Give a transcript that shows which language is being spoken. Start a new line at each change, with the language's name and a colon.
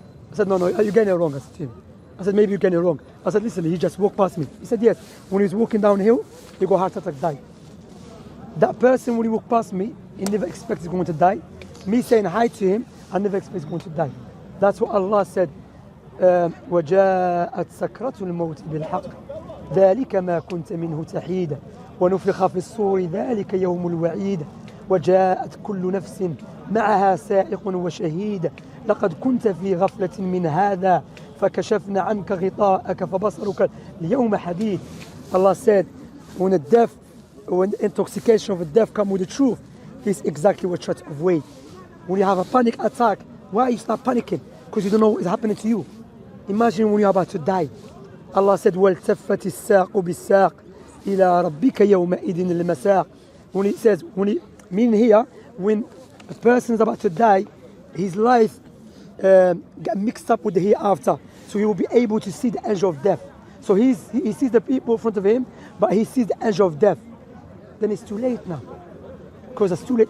English: I said, no, you're getting it wrong. I said, maybe you're getting it wrong. I said, listen, he just walked past me. He said, yes, when he was walking downhill, he got heart attack, died. That person, when he walked past me, he never expected he's going to die. Me saying hi to him, I never expect he's going to die. That's what Allah said.
Arabic: وجاءت سكرة الموت بالحق ذلك ما كنت منه تحيدا ونفخ في الصور ذلك يوم الوعيد وجاءت كل نفس معها سائق وشهيد لقد كنت في غفلة من هذا فكشفنا عنك غطاءك فبصرك اليوم حديد.
English: Allah said, when the intoxication of the death comes with the truth, this is exactly what you try to avoid. When you have a panic attack, why you start panicking? Because you don't know what is happening to you. Imagine when you're about to die. Allah said,
Arabic: وَالْتَفَّتِ السَّاقُ بِالسَّاقِ إِلَىٰ رَبِّكَ يَوْمَئِذٍ الْمَسَاقِ.
English: When it says, meaning here, when a person is about to die, his life got mixed up with the hereafter. So he will be able to see the angel of death. So he sees the people in front of him, but he sees the angel of death. Then it's too late now. Because it's too late.